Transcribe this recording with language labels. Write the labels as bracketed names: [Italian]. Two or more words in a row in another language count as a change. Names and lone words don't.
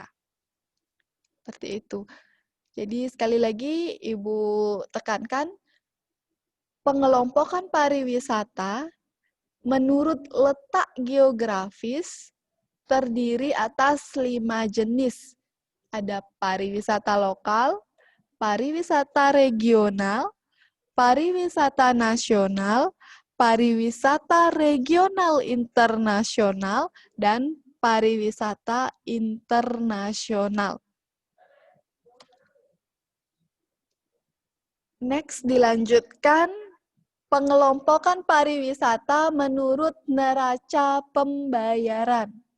[Indonesian] Seperti itu. Jadi sekali lagi Ibu tekankan, pengelompokan pariwisata menurut letak geografis terdiri atas 5 jenis. Ada pariwisata lokal, pariwisata regional, pariwisata nasional, pariwisata regional internasional, dan pariwisata internasional. Next, dilanjutkan pengelompokan pariwisata menurut neraca pembayaran.